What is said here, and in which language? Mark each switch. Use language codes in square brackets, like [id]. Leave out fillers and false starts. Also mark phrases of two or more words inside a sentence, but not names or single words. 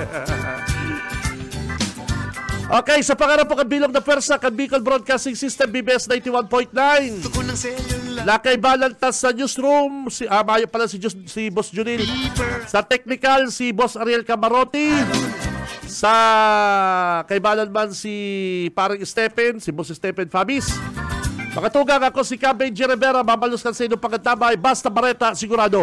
[bik] Okay, sa pangarap po kabilong na persa, Bicol Broadcasting System, BBS 91.9. Lakay Balantas sa newsroom, mayo pala si Boss Junil. Sa technical, si Boss Ariel Camarote. Sa kaibalan man si Parang Stephen, si Boss Stephen Fabis. Makatugang ako si Cam Benji Rivera, mabaluskan sa inyong pagkatabay, basta bareta, sigurado.